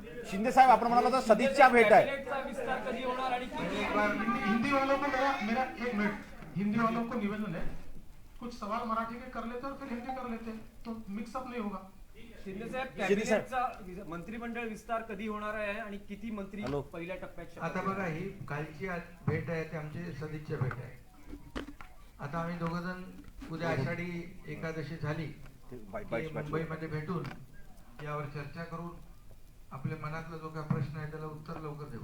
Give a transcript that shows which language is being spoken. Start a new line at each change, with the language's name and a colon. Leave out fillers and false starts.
Marathi: शिंदे साहब, आपण म्हणाला तर सदिच्छा भेट आहे.
Hindi: हिंदी वालों को मेरा 1 मिनट, हिंदी वालों को निवेदन है, कुछ सवाल मराठी में कर लेते और फिर हिंदी कर लेते, तो मिक्सअप नहीं होगा.
Marathi: शिंदे साहेब, कॅबिनेटचा मंत्रिमंडळ विस्तार कधी होणार आहे आणि किती मंत्री पहिल्या टप्प्यात? आता बघा, ही कालची भेट आहे, ती आमची सदिच्छा भेट आहे. आता आम्ही दोघं जण उद्या आषाढी एकादशी झाली की मुंबईमध्ये भेटून यावर चर्चा करून आपल्या मनातला जो काही प्रश्न आहे त्याला उत्तर लवकर देऊ.